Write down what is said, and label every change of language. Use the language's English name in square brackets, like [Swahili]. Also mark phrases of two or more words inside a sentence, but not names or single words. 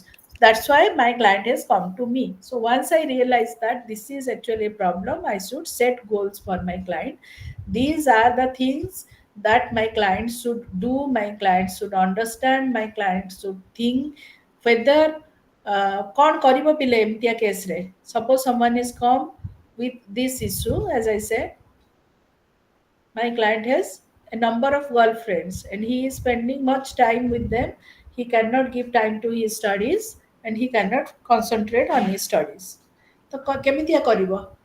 [English] That's why my client has come to me. So once I realize that this is actually a problem, I should set goals for my client. These are the things that my client should do. My client should understand. My client should think whether [Odia] କ'ଣ କରିବ ପିଲେ ଏମିତିଆ କେସ୍ରେ. [English] Suppose someone is come with this issue, as I said, my client has a number of girlfriends and he is spending much time with them. He cannot give time to his studies and he cannot concentrate on his studies. [Odia] ତ କେମିତିଆ କରିବ?